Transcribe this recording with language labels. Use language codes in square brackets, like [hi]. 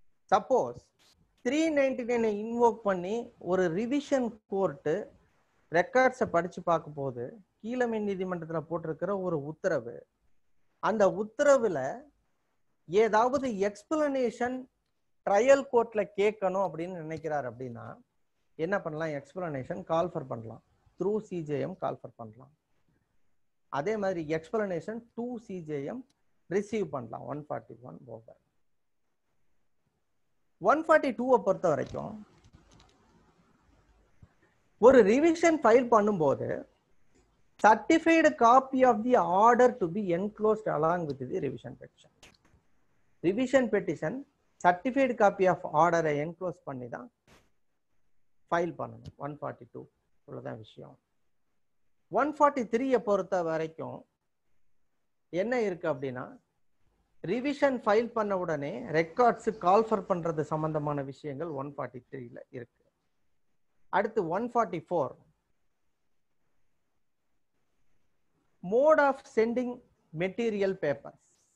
[ta] Suppose 399 invoke பண்ணி ஒரு revision court ரெக்கார்ட்ஸை படிச்சு பார்க்கும் போது கீழமை நீதிமன்றத்தில் போட்டிருக்கிற ஒரு உத்தரவு, அந்த உத்தரவுல ஏதாவது எக்ஸ்பிளனேஷன் ட்ரையல் கோர்ட்ல கேட்கணும் அப்படின்னு நினைக்கிறார் அப்படின்னா என்ன பண்ணலாம், எக்ஸ்பிளனேஷன் கால்ஃபர் பண்ணலாம், த்ரூ சிஜேஎம் கால்ஃபர் பண்ணலாம். அதே மாதிரி எக்ஸ்பிளனேஷன் டு சிஜேஎம் ரிசீவ் பண்ணலாம். 141 ஓவர். [en] 142 [ta] பொறுத்த வரைக்கும் ஒரு ரிவிஷன் ஃபைல் பண்ணும்போது [en] certified copy of the order to be enclosed along with the revision petition. Revision petition certified copy of order enclose [ta] பண்ணி தான் ஃபைல் பண்ணணும். 142 இவ்வளவுதான் விஷயம். 143 பொறுத்த வரைக்கும் என்ன இருக்கு அப்படின்னா, ரிவிஷன் ஃபைல் பண்ண உடனே ரெக்கார்ட்ஸ் கால்ஃபர் பண்றது சம்பந்தமான விஷயங்கள் 143ல இருக்கு. அடுத்து 144 mode of sending material papers.